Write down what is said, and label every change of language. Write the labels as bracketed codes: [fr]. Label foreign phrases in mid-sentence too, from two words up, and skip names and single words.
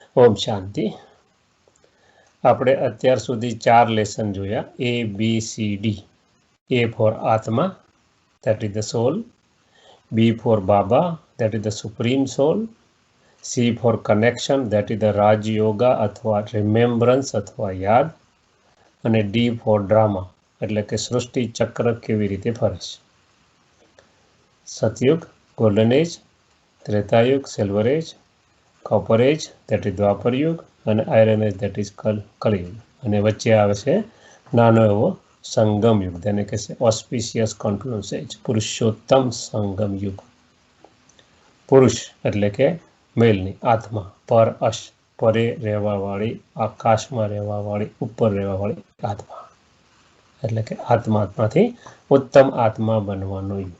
[gu] ઓમ શાંતિ. આપણે અત્યાર સુધી 4 લેસન જોયા. [en] ABCD. A for આત્મા, that is the soul. B for બાબા, that is the supreme soul. C for connection, that is the રાજ યોગા અથવા remembrance અથવા યાદ. [gu] અને [en] D for [gu] ડ્રામા, એટલે કે સૃષ્ટિ ચક્ર કેવી રીતે ફરે છે. સતયુગ, [en] golden age, [gu] ત્રેતાયુગ, [en] silver age, copper age, that is [gu] દ્વાપર યુગ, અને [en] iron age, that is કલયુગ. [gu] અને વચ્ચે આવે છે નાનો એવો સંગમ યુગ, તેને કહે છે [en] auspicious confluence age, [gu] પુરુષોત્તમ સંગમ યુગ. પુરુષ એટલે કે મેલની, આત્મા, પર અશ, પરે રહેવાવાળી, આકાશમાં રહેવાવાળી, ઉપર રહેવાવાળી આત્મા, એટલે કે આત્માથી ઉત્તમ આત્મા બનવાનો યુગ.